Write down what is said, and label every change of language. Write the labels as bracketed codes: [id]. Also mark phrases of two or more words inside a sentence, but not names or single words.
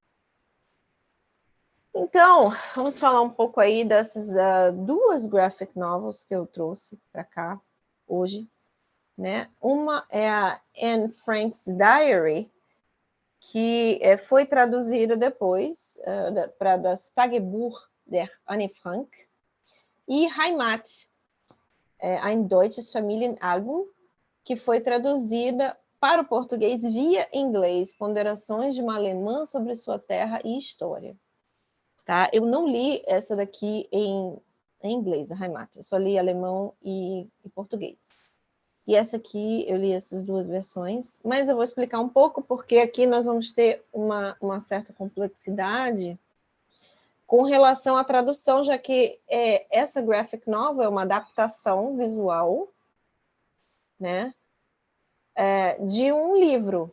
[pt] Então, vamos falar um pouco aí dessas 2 [en] graphic novels [pt] que eu trouxe para cá hoje, né? Uma é a Anne Frank's Diary, que foi traduzida depois para das Tagebuch der Anne Frank e Heimat, ein deutsches Familienalbum, que foi traduzida para o português via inglês, Ponderações de uma Alemã sobre sua terra e história. Tá? Eu não li essa daqui em inglês, a Heimat, eu só li alemão e português. E essa aqui, eu li essas duas versões, mas eu vou explicar um pouco, porque aqui nós vamos ter uma certa complexidade com relação à tradução, já que essa [en] graphic novel [pt] é uma adaptação visual, né, de um livro.